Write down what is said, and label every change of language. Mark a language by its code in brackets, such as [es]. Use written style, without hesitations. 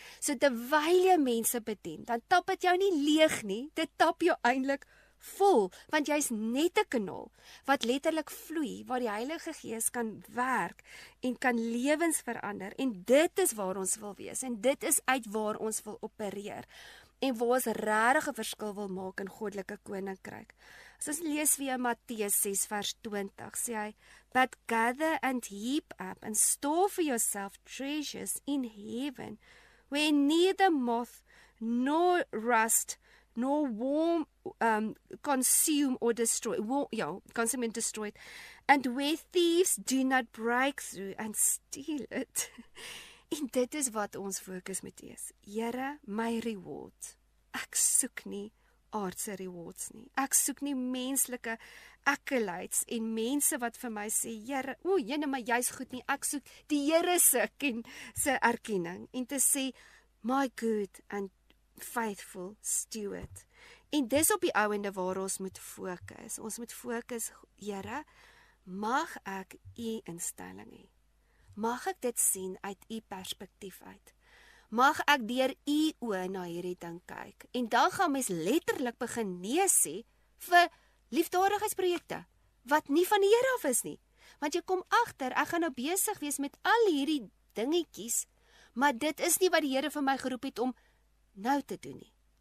[af] So terwyl jy mense bedien, dan tap dit jou nie leeg nie, dit tap jou eintlik vol, want jy's net 'n kanaal wat letterlik vloei, waar die Heilige Gees kan werk en kan lewens verander, en dit is waar ons wil wees, en dit is uit waar ons wil opereer, en waar ons regtig 'n verskil wil maak in goddelike koninkryk. As ons lees weer Matteus 6 vers 20, sê hy, [en] "But gather and heap up and store for yourself treasures in heaven, where neither moth nor rust nor worm consume or destroy, consume and destroy it, and where thieves do not break through and steal it." [af] En dit is wat ons fokus moet wees. Here, my reward. Ek soek nie aardse rewards nie. Ek soek nie menslike accolades en mense wat vir my sê, Here, jene, maar jy's goed nie. Ek soek die Here se erkenning en te sê, [en] my good and faithful steward. [af] En dis op die ouende waar ons moet fokus. Ons moet fokus, Here, mag ek U instelling hê. Mag ek dit sien uit U perspektief uit. Mag ek deur U oë na hierdie ding kyk. En dan gaan mens letterlik begin nee sê vir liefdadigheidsprojekte wat nie van die Here af is nie. Want jy kom agter, ek gaan nou besig wees met al hierdie dingetjies, maar dit is nie wat die Here vir my geroep het om nou te doen nie.